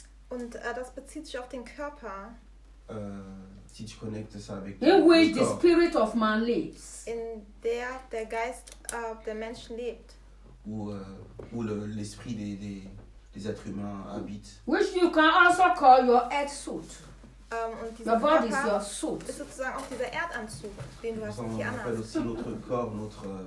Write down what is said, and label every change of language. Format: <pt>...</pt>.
<de>Und das bezieht sich auf den Körper.</de> <fr>Si tu connectes ça avec</fr> <en>in which the spirit of man lives.</en> <de>In der der Geist der Menschen lebt.</de> <fr>Où l'esprit des êtres humains habite.</fr> <en>Which you can also call your earth suit. Your body is your suit.</en> <de>Ist sozusagen auch dieser Erdanzug, den du hast.</de> <fr>On appelle aussi notre corps notre</fr>